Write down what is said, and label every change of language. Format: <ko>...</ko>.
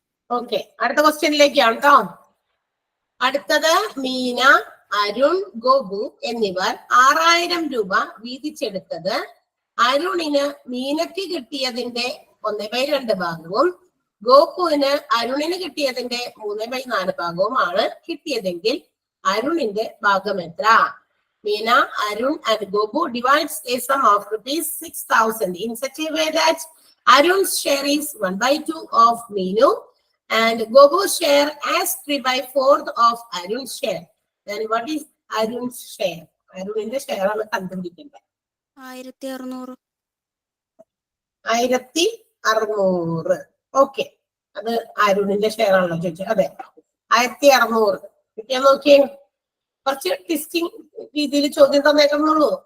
<ml>Okay, അടുത്ത ക്വസ്റ്റ്യനിലേക്കാണ് കേട്ടോ. അടുത്തത് മീന, അരുൺ, ഗോപു എന്നിവർ 6000 രൂപ വീതിച്ചെടുത്തത് അരുണിന് മീനയ്ക്ക് കിട്ടിയതിന്റെ 1/2 ഭാഗവും ഗോപുവിന് അരുണിന് കിട്ടിയതിന്റെ 3/4 ഭാഗവുമാണ് കിട്ടിയതെങ്കിൽ അരുണിന്റെ ഭാഗം എത്ര?</ml> <en>Meena, Arun and Gopu divides a sum of ₹6,000 in such a way that Arun's share is 1/2 of Meenu and Gopu's share as 3/4 of Arun's share. Then what is Arun's share?</en> <ml>Arun's share ആണ് കണ്ടുപിടിക്കേണ്ടത്. 1600. 1600. Okay, അത് അരുണിന്റെ share ആണല്ലോ ചോദിച്ചത്. അതെ, 1600 കിട്ടിയാ നോക്കിയേ. കുറച്ച് ടിസ്റ്റിംഗ് രീതിയിൽ ചോദ്യം തന്നേക്കുന്നുള്ളൂ.</ml>